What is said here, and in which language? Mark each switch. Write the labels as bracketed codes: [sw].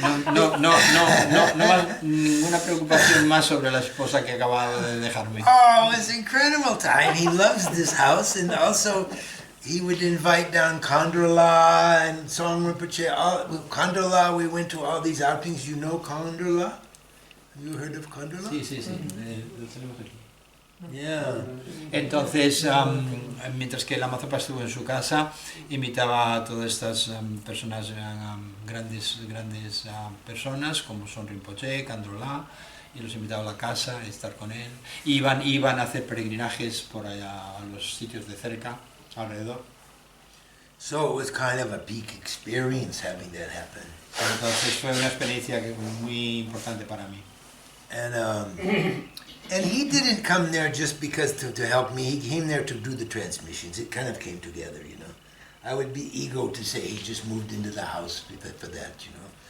[es] No más, ninguna preocupación más sobre la esposa que acababa de dejarme. [en] Oh, it's incredible time. He loves this house, and also he would invite down Khandrla and Song Rinpoche. Khandrla, we went to all these outings. You know Khandrla? Have you heard of Khandrla? [es] Sí, lo tenemos aquí. [en] Yeah. [es] Entonces, mientras que Lama Zopa estuvo en su casa, invitaba a todas estas personas, grandes personas, como son Rinpoche, Khandrla, y los invitaba a la casa a estar con él. Iban a hacer peregrinajes por allá a los sitios de cerca, alrededor. [en] So it was kind of a peak experience having that happen. [es] Entonces fue una experiencia muy importante para mí. [en] And he didn't come there just because to help me. He came there to do the transmissions. It kind of came together, you know. I would be ego to say he just moved into the house for that, you know.